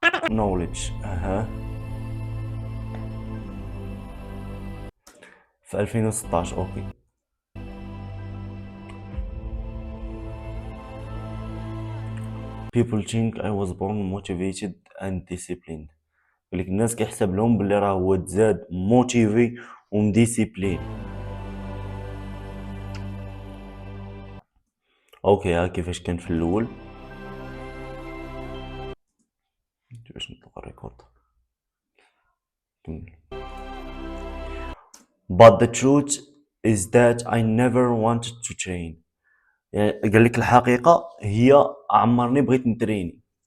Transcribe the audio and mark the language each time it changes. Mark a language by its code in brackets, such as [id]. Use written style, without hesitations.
[en] knowledge في 2016. Okay people think I was born motivated and disciplined. [ar] ولكن الناس كيحسب لهم باللي راه هو تزاد موتيفي ومديسيبلين. اوكي ها كيفاش كان في الاول. باش نطلق الريكورد. [en] But the truth is that I never wanted to train. [ar] يعني قال لك الحقيقة هي عمرني بغيت نتريني.